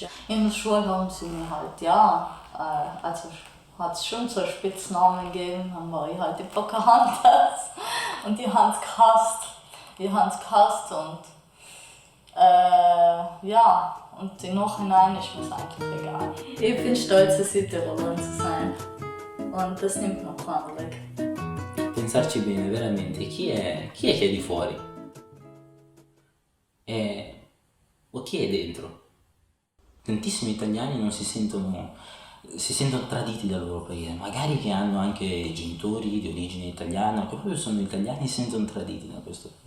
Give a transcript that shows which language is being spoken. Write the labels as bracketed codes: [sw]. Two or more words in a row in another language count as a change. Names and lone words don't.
[de] In der Schule haben sie mir halt, also hat es schon so Spitznamen gegeben, dann war ich halt die Pocahontas und die haben es gehasst. Und und im Nachhinein ist mir es eigentlich egal. Ich bin stolz, eine Südtirolerin zu sein und das nimmt noch keiner weg. [it] Pensarci bene, veramente, chi è che è di fuori? O chi è dentro? Tantissimi italiani non si sentono traditi dal loro paese, magari che hanno anche genitori di origine italiana, che proprio sono italiani e si sentono traditi da questo paese.